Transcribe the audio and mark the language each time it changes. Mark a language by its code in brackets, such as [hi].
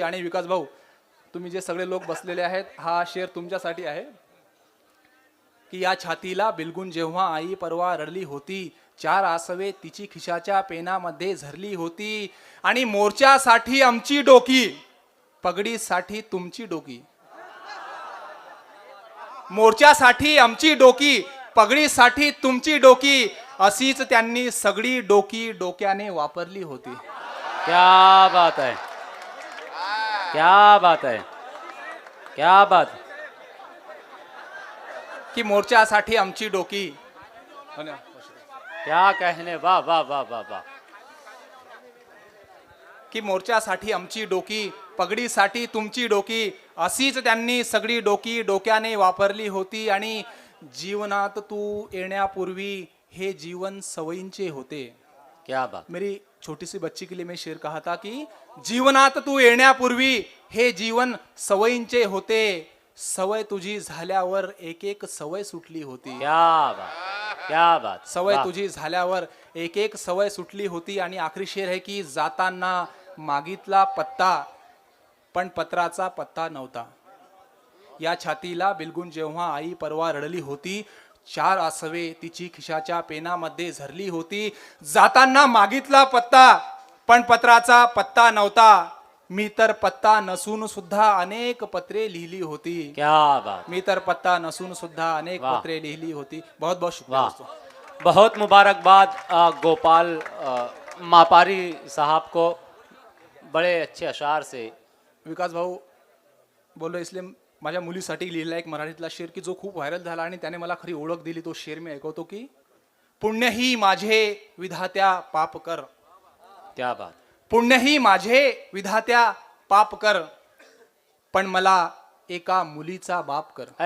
[mr] आणि विकास भाऊ, तुम्ही जे सगळे लोक बसलेले आहेत, हा शेर तुमच्यासाठी आहे की या छातीला बिलगुन जेव्हा आई परवा रडली होती, 4 आसवे तिची खिशाच्या पेनामध्ये झरली होती, आणि मोर्चासाठी आमची डोकी, पगडीसाठी तुमची डोकी, मोर्चासाठी आमची डोकी, पगडीसाठी तुमची डोकी, अशीच त्यांनी सगळी डोकी डोक्याने वापरली होती। [hi] क्या बात है, क्या बात है, क्या बात। [mr] की मोर्चासाठी आमची डोकी, [hi] क्या कहने, वाह वाह वाह वाह वाह। [mr] की मोर्चासाठी आमची डोकी, पगडीसाठी तुमची डोकी, अशीच त्यांनी सगळी डोकी डोक्याने वापरली होती। आणि जीवनात तू येण्यापूर्वी हे जीवन सवयींचे होते। [hi] क्या बात, मेरी छोटी सी बच्ची के लिए मैं शेर कहा था कि [mr] जीवनात तू येण्यापूर्वी हे जीवन सवयींचे होते, सवय तुझी झाल्यावर एक एक सवय सुटली होती। [hi] क्या बात, क्या बात, [mr] सवय वाह। तुझी झाल्यावर एक एक सवय सुटली होती। आणि [hi] आखरी शेर है की [mr] जाताना मागितला पत्ता पण पत्राचा पत्ता नव्हता, या छातीला बिलगुन जेव्हा आई परवा रडली होती, 4 आसवे तिची खिशाच्या पेनामध्ये झरली होती, जाताना मागितला पत्ता पण पत्राचा पत्ता नव्हता, मी तर पत्ता नसून सुद्धा अनेक पत्रे लिहिली होती। [hi] क्या बात, [mr] मी तर पत्ता नसून सुद्धा अनेक वाह। पत्रे लिहिली होती। [hi] बहुत बहुत शुक्रिया वाह, दोस्तों। बहुत मुबारकबाद गोपाल मापारी साहब को, बड़े अच्छे अशार से। [mr] विकास भाऊ बोललो इसलिए माझ्या मुलीसाठी लिहिला एक मराठीतला शेर की जो खूप व्हायरल झाला आणि त्याने मला खरी ओळख दिली। तो शेर मी ऐकवतो की पुण्यही माझे विधात्या पाप कर, [hi] क्या बात, [mr] पुण्यही माझे विधात्या पाप कर, पण मला एका मुलीचा बाप कर।